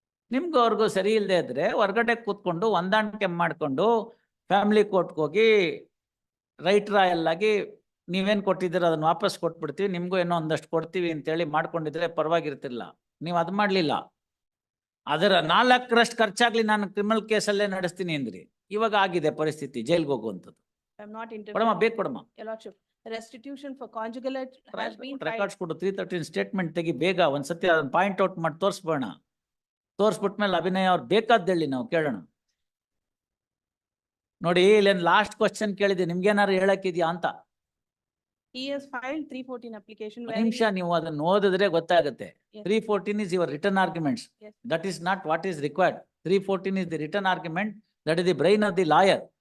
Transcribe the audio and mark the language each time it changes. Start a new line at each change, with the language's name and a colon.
Kannada: ನಿಮ್ಗೂ ಅವ್ರಿಗೂ ಸರಿ ಇಲ್ಲದೆ ಇದ್ರೆ ಹೊರಗಡೆ ಕೂತ್ಕೊಂಡು ಹೊಂದಾಣಿಕೆ ಮಾಡ್ಕೊಂಡು ಫ್ಯಾಮಿಲಿ ಕೋರ್ಟ್ಗೆ ಹೋಗಿ ರೈಟ್ ರಾಯಲ್ ಆಗಿ ನೀವೇನ್ ಕೊಟ್ಟಿದ್ದೀರ ಅದನ್ನ ವಾಪಸ್ ಕೊಟ್ಬಿಡ್ತೀವಿ, ನಿಮ್ಗೂ ಏನೋ ಒಂದಷ್ಟು ಕೊಡ್ತೀವಿ ಅಂತೇಳಿ ಮಾಡ್ಕೊಂಡಿದ್ರೆ ಪರವಾಗಿರ್ತಿಲ್ಲ. ನೀವು ಅದು ಮಾಡ್ಲಿಲ್ಲ. ಅದರ 4ರಷ್ಟು ಖರ್ಚಾಗ್ಲಿ ನಾನು ಕ್ರಿಮಿನಲ್ ಕೇಸಲ್ಲೇ ನಡೆಸ್ತೀನಿ ಅಂದ್ರಿ. ಇವಾಗ ಆಗಿದೆ ಪರಿಸ್ಥಿತಿ, ಜೈಲ್ಗೆ ಹೋಗುವಂಥದ್ದು. ಕೊಡಮ್ಮ, ಬೇಕು ಕೊಡಮ್ಮ.
English: Restitution for conjugal has been
Kannada: records ಕೊಡು. 313 ಸ್ಟೇಟ್ಮೆಂಟ್ ತೆಗಿ ಬೇಗ. ಒಂದ್ಸತಿ ಅದನ್ನ ಪಾಯಿಂಟ್ ಔಟ್ ಮಾಡಿ ತೋರಿಸ್ಬೋಣ. ತೋರಿಸ್ಬಿಟ್ಮೇಲೆ ಅಭಿನಯ ಅವ್ರು ಬೇಕಾದ್ದೇಳಿ ನಾವು ಕೇಳೋಣ. ನೋಡಿ, ಇಲ್ಲೇನು ಲಾಸ್ಟ್ ಕ್ವಶನ್ ಕೇಳಿದೆ, ನಿಮ್ಗೇನಾರು ಹೇಳಕ್ಕಿದ್ಯಾ ಅಂತ.
English: He has filed 314 application.
Kannada: ನಿಮಿಷ ನೀವು ಅದನ್ನ ಓದಿದ್ರೆ ಗೊತ್ತಾಗುತ್ತೆ.
English: 314 is your written arguments. That is not what is required. 314 is the written argument. That is the brain of the lawyer.